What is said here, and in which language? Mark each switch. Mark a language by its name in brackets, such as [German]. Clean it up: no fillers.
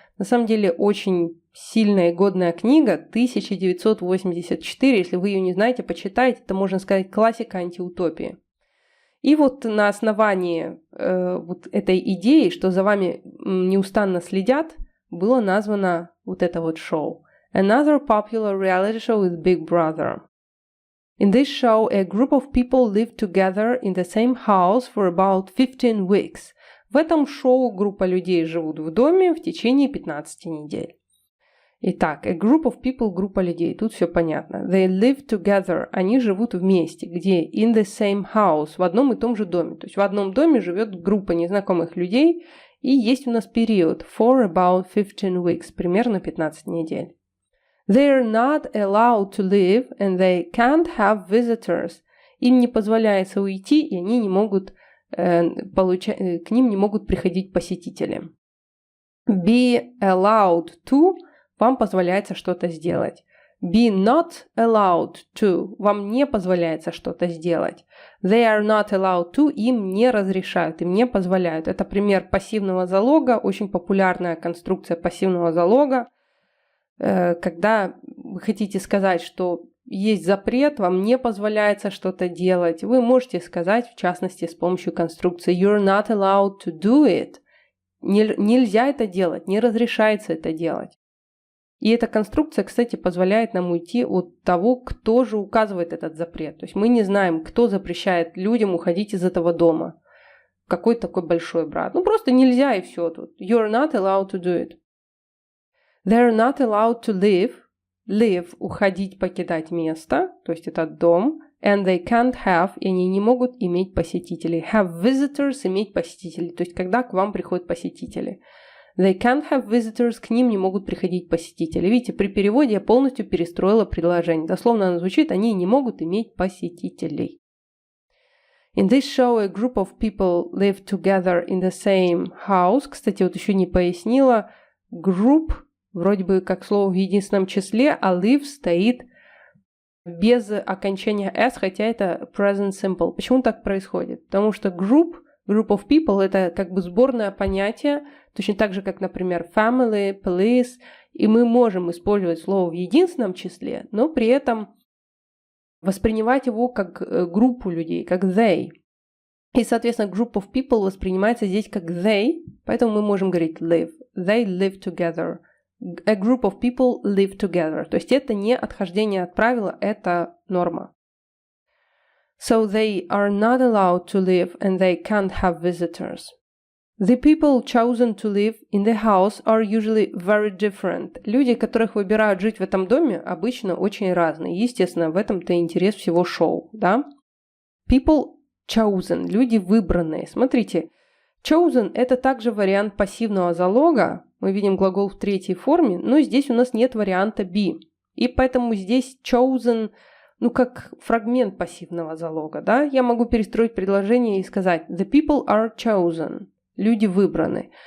[Russian] На самом деле очень сильная и годная книга, 1984, если вы ее не знаете, почитайте, это, можно сказать, классика антиутопии. И вот на основании вот этой идеи, что за вами неустанно следят, было названо вот это вот шоу. [English] Another popular reality show is Big Brother. In this show, a group of people live together in the same house for about 15 weeks. [Russian] В этом шоу группа людей живут в доме в течение 15 недель. Итак, [English] a group of people, [Russian] группа людей, тут все понятно. [English] They live together, [Russian] они живут вместе. Где? [English] In the same house, [Russian] в одном и том же доме. То есть в одном доме живет группа незнакомых людей, и есть у нас период [English] for about 15 weeks, [Russian] примерно 15 недель. [English] They're not allowed to leave, and they can't have visitors. [Russian] Им не позволяется уйти, и они не могут, к ним не могут приходить посетители. [English] Be allowed to [Russian] – вам позволяется что-то сделать. [English] Be not allowed to [Russian] – вам не позволяется что-то сделать. [English] They are not allowed to [Russian] – им не разрешают, им не позволяют. Это пример пассивного залога, очень популярная конструкция пассивного залога. Когда вы хотите сказать, что есть запрет, вам не позволяется что-то делать, вы можете сказать, в частности, с помощью конструкции [English] You're not allowed to do it. [Russian] Нельзя это делать, не разрешается это делать. И эта конструкция, кстати, позволяет нам уйти от того, кто же указывает этот запрет. То есть мы не знаем, кто запрещает людям уходить из этого дома. Какой такой большой брат. Ну просто нельзя и все тут. [English] You're not allowed to do it. They're not allowed to leave. [Russian] Leave – уходить, покидать место, то есть этот дом. [English] And they can't have, [Russian] и они не могут иметь посетителей. [English] Have visitors [Russian] – иметь посетителей, то есть когда к вам приходят посетители. [English] They can't have visitors, [Russian] к ним не могут приходить посетители. Видите, при переводе я полностью перестроила предложение. Дословно оно звучит, они не могут иметь посетителей. [English] In this show, a group of people live together in the same house. [Russian] Кстати, вот еще не пояснила. Group вроде бы как слово в единственном числе, а live стоит без окончания s, хотя это present simple. Почему так происходит? Потому что group of people – это как бы сборное понятие, точно так же, как, например, family, police, и мы можем использовать слово в единственном числе, но при этом воспринимать его как группу людей, как they. И, соответственно, group of people воспринимается здесь как they, поэтому мы можем говорить live. [English] They live together. A group of people live together. [Russian] То есть это не отхождение от правила, это норма. [English] So they are not allowed to live and they can't have visitors. The people chosen to live in the house are usually very different. [Russian] Люди, которых выбирают жить в этом доме, обычно очень разные. Естественно, в этом-то интерес всего шоу, да? [English] People chosen, [Russian] люди выбранные. Смотрите, chosen – это также вариант пассивного залога. Мы видим глагол в третьей форме, но здесь у нас нет варианта be. И поэтому здесь chosen, как фрагмент пассивного залога, да? Я могу перестроить предложение и сказать [English] The people are chosen. [Russian] люди выбраны.